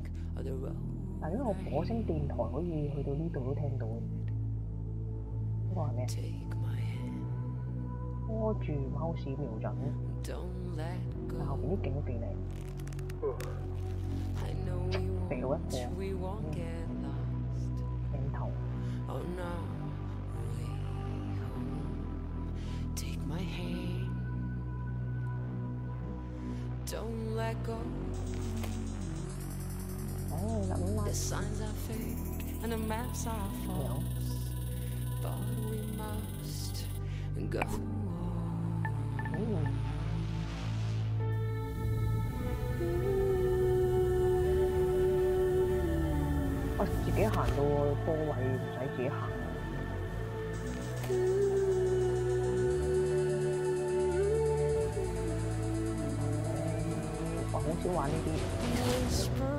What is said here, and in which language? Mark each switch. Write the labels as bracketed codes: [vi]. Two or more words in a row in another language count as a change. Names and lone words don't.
[yue] 但係因為我火星電台可以去到呢度都聽到，呢個係咩？拖住貓屎瞄準，但後邊啲景都幾靚，肥佬一個鏡頭。 [en] The signs are fake and the maps are false, but we must go on. [yue] 我自己行到個位唔使自己行。我好少玩呢啲。